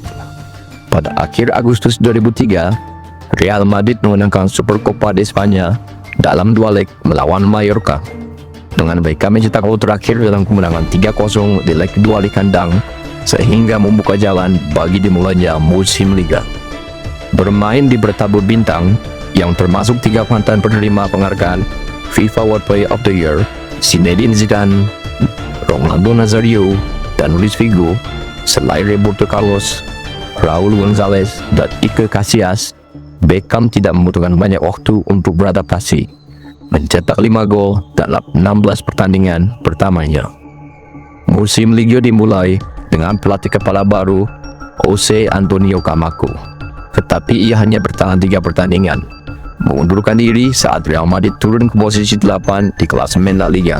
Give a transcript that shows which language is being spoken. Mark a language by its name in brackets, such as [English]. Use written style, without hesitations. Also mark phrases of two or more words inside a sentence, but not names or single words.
[Indonesian] Pada akhir Agustus 2003, Real Madrid memenangkan Supercopa de España dalam 2 leg melawan Mallorca, dengan Beckham mencetak gol terakhir dalam kemenangan 3-0 di leg kedua di kandang, sehingga membuka jalan bagi dimulainya musim Liga. Bermain di bertabur bintang yang termasuk 3 mantan penerima penghargaan FIFA World Player of the Year, Zinedine Zidane, Ronaldo Nazario, dan Luis Figo, selain Roberto Carlos, Raul Gonzalez, dan Iker Casillas, Beckham tidak membutuhkan banyak waktu untuk beradaptasi, mencetak 5 gol dalam 16 pertandingan pertamanya. Musim Liga dimulai dengan pelatih kepala baru, Jose Antonio Camacho, tetapi ia hanya bertahan 3 pertandingan, mengundurkan diri saat Real Madrid turun ke posisi 8 di klasemen La Liga.